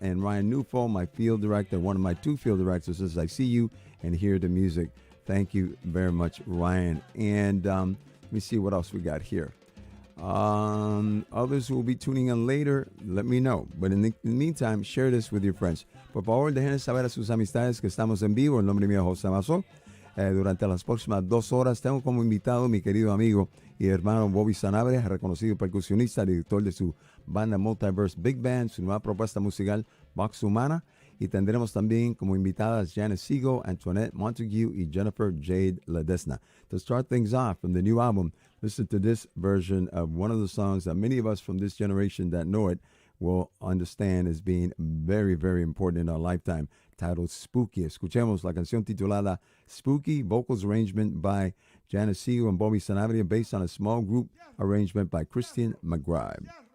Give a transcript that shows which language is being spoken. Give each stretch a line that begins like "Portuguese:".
English: And Ryan Newfall, my field director, one of my two field directors, says, I see you and hear the music. Thank you very much, Ryan. And let me see what else we got here. Others who will be tuning in later, let me know. But in the meantime, share this with your friends.
Spanish: Por favor, dejen saber a sus amistades que estamos en vivo. El nombre mío es José Mazo. Durante las próximas 2 horas tengo como invitado mi querido amigo y hermano Bobby Sanabria, reconocido percusionista, director de su banda Multiverse Big Band, su nueva propuesta musical Vox Humana. Y tendremos también como invitadas Janice Siegel, Antoinette Montague y Jennifer Jade Ledesma.
English: To start things off from the new album, listen to this version of one of the songs that many of us from this generation that know it will understand as being very, very important in our lifetime, titled Spooky.
Spanish: Escuchemos la canción titulada
English: Spooky, vocals arrangement by Janice Siegel and Bobby Sanabria, based on a small group arrangement by Christian McBride.